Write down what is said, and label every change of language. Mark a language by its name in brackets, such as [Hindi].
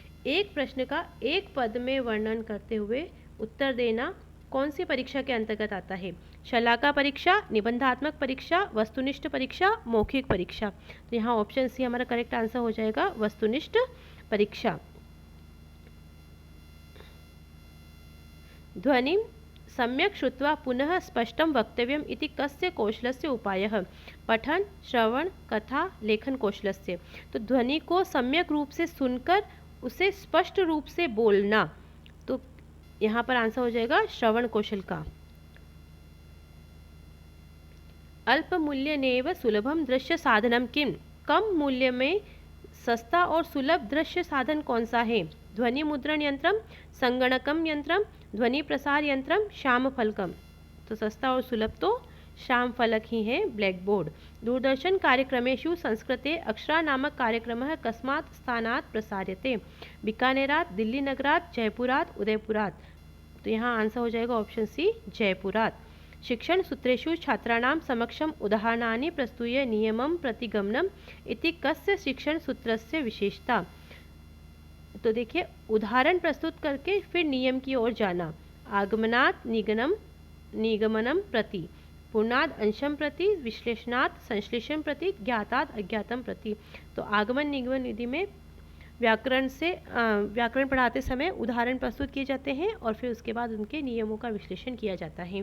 [Hindi] एक प्रश्न का एक पद में वर्णन करते हुए उत्तर देना कौन सी परीक्षा के अंतर्गत आता है? शलाका परीक्षा, निबंधात्मक परीक्षा, वस्तुनिष्ठ परीक्षा, मौखिक परीक्षा। तो यहाँ ऑप्शन सी हमारा करेक्ट आंसर हो जाएगा वस्तुनिष्ठ परीक्षा। [Sanskrit] ध्वनिं सम्यक् श्रुत्वा पुनः स्पष्टं वक्तव्यम् इति कस्य कौशलस्य उपायः? पठन, श्रवण, कथा, लेखन कौशलस्य। [Hindi] तो ध्वनि को सम्यक रूप से सुनकर उसे स्पष्ट रूप से बोलना, तो यहाँ पर आंसर हो जाएगा श्रवण कौशल का। [Sanskrit] अल्प मूल्य नेव सुलभम दृश्य साधनम किम। [Hindi] कम मूल्य में सस्ता और सुलभ दृश्य साधन कौन सा है? [Sanskrit] ध्वनि मुद्रण यंत्रम, संगणकम यंत्रम, ध्वनि प्रसार यंत्रम, श्याम फलकम। [Hindi] तो सस्ता और सुलभ तो श्याम फलक ही है, ब्लैक बोर्ड। [Sanskrit] दूरदर्शन कार्यक्रमेषु संस्कृते अक्षरा नामक कार्यक्रमः कस्मात् स्थानात् प्रसार्यते? बीकानेरात्, दिल्ली नगरात्, जयपुरात्, उदयपुरात्। [Hindi] तो यहाँ आंसर हो जाएगा ऑप्शन सी, जयपुरात्। [Sanskrit] शिक्षण सूत्रेषु छात्राणां समक्षम उदाहरणानि प्रस्तुय नियमं प्रतिगमनम् इति कस्य शिक्षण सूत्रस्य विशेषता। [Hindi] तो देखिए, उदाहरण प्रस्तुत करके फिर नियम की ओर जाना। [Sanskrit] आगमनात् निगमनम प्रति, पूर्णाद अंशम प्रति, विश्लेषणात् संश्लेषण प्रति, ज्ञातात् अज्ञातम प्रति। [Hindi] तो आगमन निगमन विधि में व्याकरण पढ़ाते समय उदाहरण प्रस्तुत किए जाते हैं और फिर उसके बाद उनके नियमों का विश्लेषण किया जाता है।